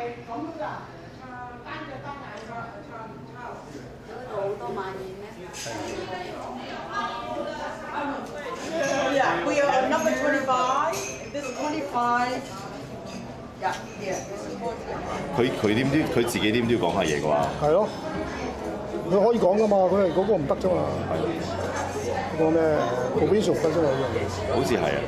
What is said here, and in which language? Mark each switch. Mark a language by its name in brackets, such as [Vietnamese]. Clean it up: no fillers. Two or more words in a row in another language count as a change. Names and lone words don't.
[English] Yeah, we are number 25. This is 25. Yeah, yeah. [Cantonese] 佢點都佢自己點都要講下嘢啩？係咯，佢可以講噶嘛，佢係嗰個唔得啫嘛。嗰個咩 provincial 得啫嘛，好似係啊。